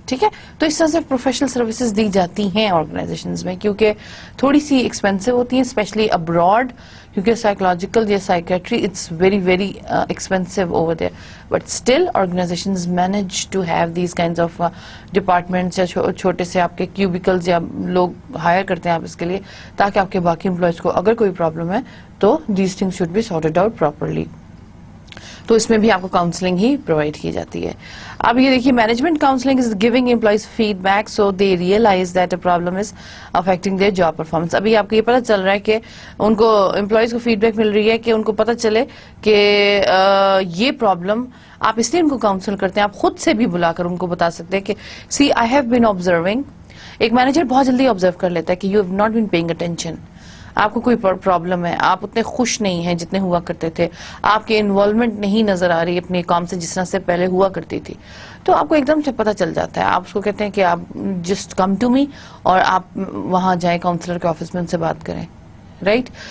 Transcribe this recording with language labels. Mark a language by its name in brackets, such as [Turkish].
[Urdu] ٹھیک ہے, تو اس طرح سے پروفیشنل سروسز دی جاتی ہیں آرگنائزیشنز میں, کیونکہ تھوڑی سی ایکسپینسو ہوتی ہیں اسپیشلی ابراڈ, کیونکہ سائیکولوجیکل یا psychiatry [English] it's very very expensive over there, but still organisations manage to have these kinds of departments [Urdu] یا چھوٹے سے آپ کے کیوبیکلز یا لوگ ہائر کرتے ہیں آپ اس کے لیے, تاکہ آپ کے باقی امپلائیز کو اگر کوئی پرابلم ہے تو [English] These things should be sorted out properly. [Urdu] تو اس میں بھی آپ کو کاؤنسلنگ ہی پرووائڈ کی جاتی ہے. اب یہ دیکھیے, [English] Management counselling is giving employees feedback so they realise that a problem is affecting their job performance. [Urdu] ابھی آپ کو یہ پتہ چل رہا ہے کہ ان کو امپلائیز کو فیڈ بیک مل رہی ہے کہ ان کو پتہ چلے کہ یہ پرابلم, آپ اس لیے ان کو کاؤنسل کرتے ہیں, آپ خود سے بھی بلا کر ان کو بتا سکتے ہیں کہ سی [English] I have been observing. [Urdu] ایک مینیجر بہت جلدی آبزرو کر لیتا ہے کہ [English] you have not been paying attention, [Urdu] آپ کو کوئی پرابلم ہے, آپ اتنے خوش نہیں ہیں جتنے ہوا کرتے تھے, آپ کی انوالومنٹ نہیں نظر آ رہی اپنے کام سے جس طرح سے پہلے ہوا کرتی تھی, تو آپ کو ایک دم سے پتہ چل جاتا ہے. آپ اس کو کہتے ہیں کہ آپ [English] just come to me, [Urdu] اور آپ وہاں جائیں کاؤنسلر کے آفس میں ان سے بات کریں, رائٹ.